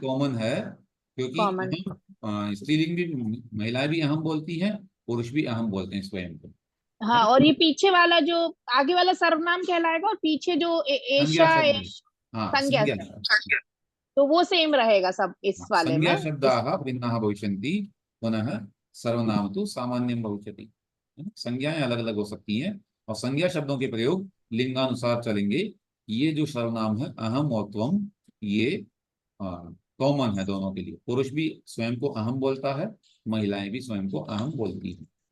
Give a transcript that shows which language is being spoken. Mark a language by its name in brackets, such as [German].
[Hindi] Common है, क्योंकि common. अहम स्त्रीलिंग भी, महिलाएं भी अहम बोलती हैं, पुरुष भी अहम बोलते हैं स्वयं को। हाँ, और ये पीछे वाला जो आगे वाला सर्वनाम कहलाएगा, और पीछे जो संज्ञा ऐशा शब्द, हाँ संज्ञा, संज्ञा शब्द। तो वो सेम रहेगा सब इस वाले संज्ञा [Sanskrit] शब्दाः भिन्नाः भविष्यन्ति, पुनः सर्वनाम [Hindi] तो [Sanskrit] सामान्यं भविष्यति। [Hindi] संज्ञाएं अलग अलग हो सकती हैं, और संज्ञा शब्दों के प्रयोग लिंगानुसार चलेंगे। ये जो सर्वनाम है अहम और त्वम, ये कॉमन है दोनों के लिए। पुरुष भी स्वयं को अहम बोलता है, महिलाएं भी स्वयं को अहम बोलती हैं।